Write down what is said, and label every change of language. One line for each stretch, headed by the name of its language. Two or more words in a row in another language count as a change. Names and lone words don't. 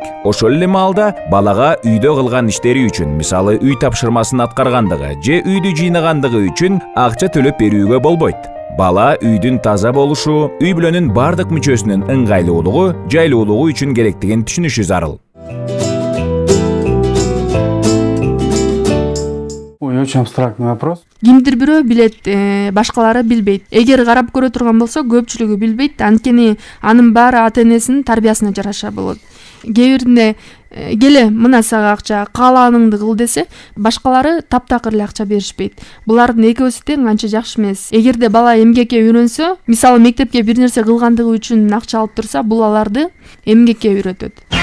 Kyrgyz: Ошол эле маалда балага үйдө кылган иштери үчүн, мисалы үй тапшырмасын аткаргандыгы же үйдү жыйнагандыгы үчүн акча төлөп берүүгө болбойт. бала үйдүн таза болушу, үй бүлөнүн бардык мүчөсүнүн ыңгайлуулугу, жайлуулугу үчүн керектигин түшүнүшү зарыл. Ой,
Russian: очень абстрактный вопрос.
Kyrgyz: Кимдир бирөө билет, башкалары билбейт. Эгер карап көрө турган болсо, көпчүлүгү билбейт. Анткени анын баары ата энесинин тарбиясына жараша болот. Кээ биринде келе мына сага акча, каалааныңды кыл десе, башкалары таптакыр эле акча беришпейт. Булардын экөөсү тең анча жакшы эмес. Эгерде бала эмгекке үйрөнсө, мисалы мектепке бир нерсе кылгандыгы үчүн акча алып турса, бул аларды эмгекке үйрөтөт.